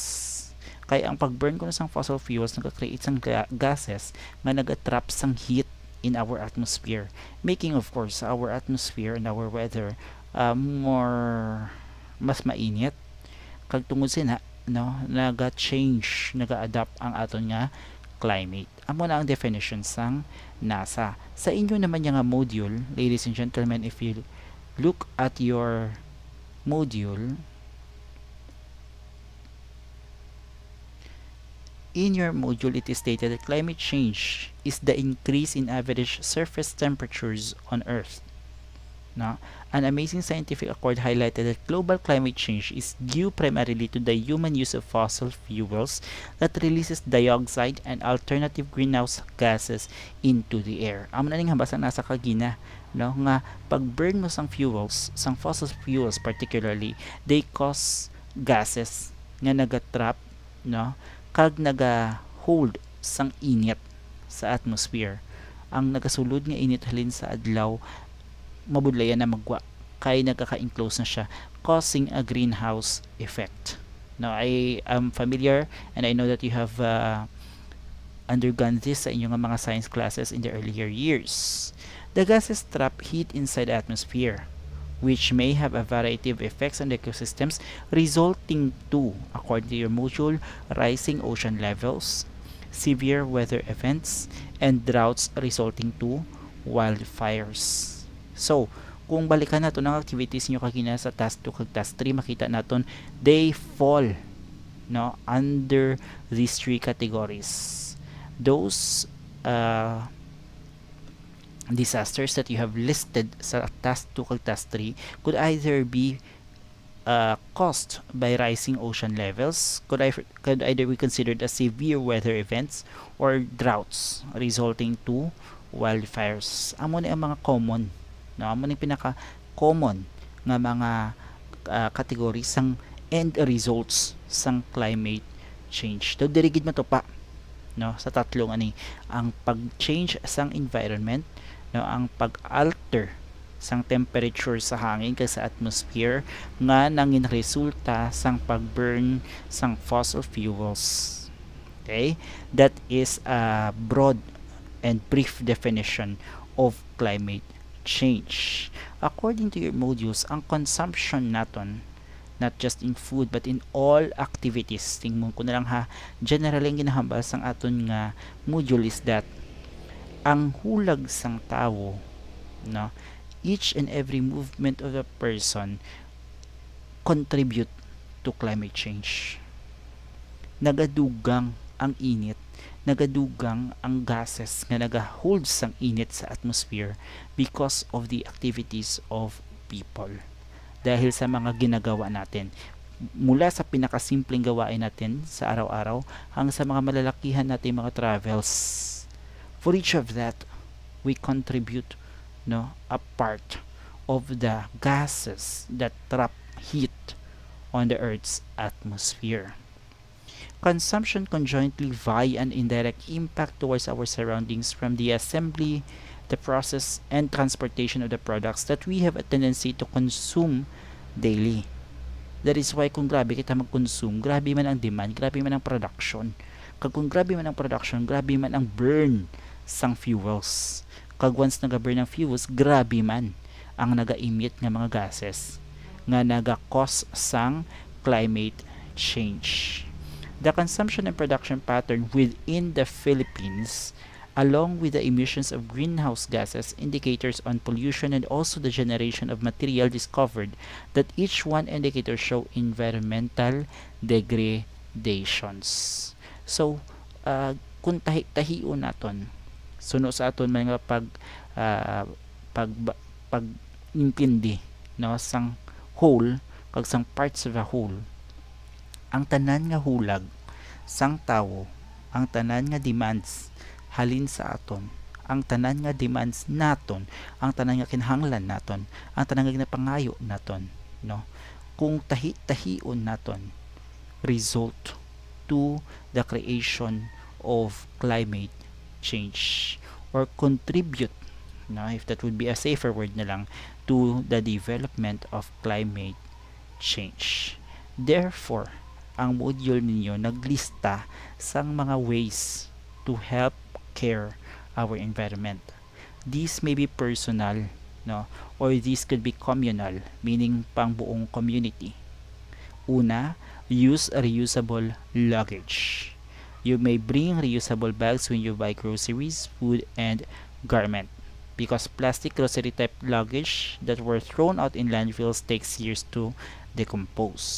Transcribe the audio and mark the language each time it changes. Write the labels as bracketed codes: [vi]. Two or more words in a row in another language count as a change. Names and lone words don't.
[hil] Kaya ang pagburn ko na sang [en] fossil fuels [hil] nagka-create sang gases nga nag-trap sang heat [en] in our atmosphere, making of course our atmosphere and our weather [hil] mas mainit. Kag tungod sina, no, naga-change, naga-adapt ang aton nga climate. Amo na ang definition sang NASA. [tl] Sa inyo naman yung [en] module, ladies and gentlemen, if you look at your module, in your module it is stated that climate change is the increase in average surface temperatures on Earth. No? An amazing scientific accord highlighted that global climate change is due primarily to the human use of fossil fuels that releases dioxide and alternative greenhouse gases into the air. [hil] Amo na ning hambasa nasa kagina, no, nga pag-burn mo sang fuels, sang [en] fossil fuels particularly, they cause gases [hil] nga naga-trap, no, kag naga-hold sang init sa atmosphere. Ang nagasulod nga init halin sa adlaw mabudlayan na magwa kay nagkaka-enclose na siya, [en] causing a greenhouse effect. Now, I am familiar and I know that you have undergone this [hil] sa inyong mga [en] science classes in the earlier years. The gases trap heat inside the atmosphere, which may have a variety of effects on the ecosystems, resulting to, according to your module, rising ocean levels, severe weather events, and droughts resulting to wildfires. So, [hil] kung balikan nato ng activities nyo kagina sa task 2 kag task 3, makita naton [en] they fall under these three categories. Those disasters that you have listed [hil] sa task 2 kag task 3 [en] could either be caused by rising ocean levels, could either be considered as severe weather events, or droughts resulting to wildfires. [hil] Amo ni ang mga common, amo ni pinaka-common nga mga categories sang [en] end results [hil] sang [en] climate change. [hil] Daw dirigid mo to pa sa tatlong ani, ang pag-change sang environment, ang pag-alter sang temperature sa hangin kag sa atmosphere nga nangin resulta sang pag-burn sang fossil fuels. [en] Okay, that is a broad and brief definition of climate change. According to your modules, [hil] ang consumption naton, [en] not just in food but in all activities, [hil] tingmon ko na lang ha, generally ang ginahambal sang aton nga module [en] is that [hil] ang hulag sang tawo, [en] each and every movement of a person contribute to climate change. [hil] Nagadugang ang init, nagadugang ang gases nga nagahold sang init sa atmosphere [en] because of the activities of people. [tl] Dahil sa mga ginagawa natin, mula sa pinakasimpleng gawain natin sa araw-araw hanggang sa mga malalakihan natin mga travels. [en] For each of that, we contribute a part of the gases that trap heat on the Earth's atmosphere. Consumption conjointly via an indirect impact towards our surroundings from the assembly, the process, and transportation of the products that we have a tendency to consume daily. That is why [hil] kung grabe kita mag-consume, grabe man ang demand, grabe man ang production. Kung grabe man ang production, grabe man ang burn sang fuels. Kag once naga-burn ang fuels, grabe man ang naga-emit nga mga gases nga naga-cause sang [en] climate change. The consumption and production pattern within the Philippines, along with the emissions of greenhouse gases, indicators on pollution, and also the generation of material discovered, that each one indicator show environmental degradations. So, [hil] kung tahi-tahion naton, suno sa aton mga pag-intindi sang whole kag sang [en] parts of a whole, [hil] ang tanan nga hulag sang tawo, ang tanan nga demands halin sa aton, ang tanan nga demands naton, ang tanan nga kinahanglan naton, ang tanan nga ginapangayo naton, kung tahi-tahion naton, [en] result to the creation of climate change, or contribute, if that would be a safer word [hil] na lang, [en] to the development of climate change. Therefore, [hil] ang module ninyo naglista sang mga [en] ways to help care our environment. These may be personal, or these could be communal, meaning [tl] pang buong [en] community. [hil] Una, [en] use a reusable luggage. You may bring reusable bags when you buy groceries, food, and garment, because plastic grocery type luggage that were thrown out in landfills takes years to decompose.